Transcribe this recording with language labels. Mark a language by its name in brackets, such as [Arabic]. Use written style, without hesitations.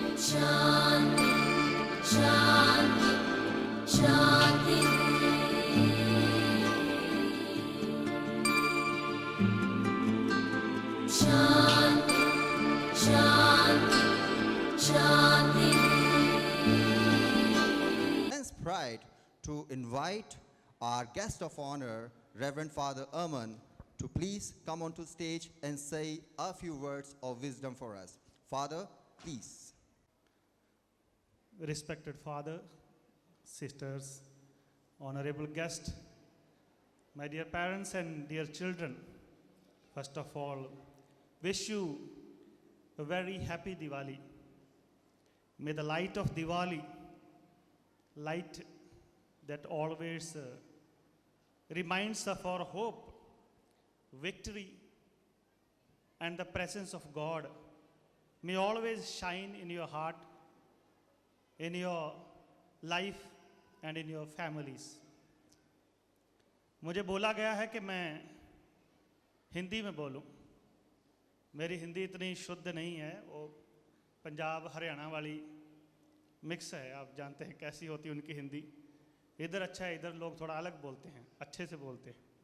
[Sanskrit] शान्ति शान्ति शान्ति शान्ति शान्ति शान्ति [English] Immense pride to invite our guest of honor, Reverend Father Erman, to please come onto stage and say a few words of wisdom for us. Father, please. Respected Father, sisters, honorable guest, my dear parents and dear children, first of all, wish you a very happy Diwali. May the light of Diwali, light that always reminds of our hope, victory, and the presence of God, may always shine in your heart, in your life and in your families. [Hindi] मुझे बोला गया है कि मैं हिंदी में बोलूं। मेरी हिंदी इतनी शुद्ध नहीं है, वो पंजाब हरियाणा वाली मिक्स है। आप जानते हैं कैसी होती है उनकी हिंदी। इधर अच्छा है, इधर लोग थोड़ा अलग बोलते हैं, अच्छे से बोलते हैं।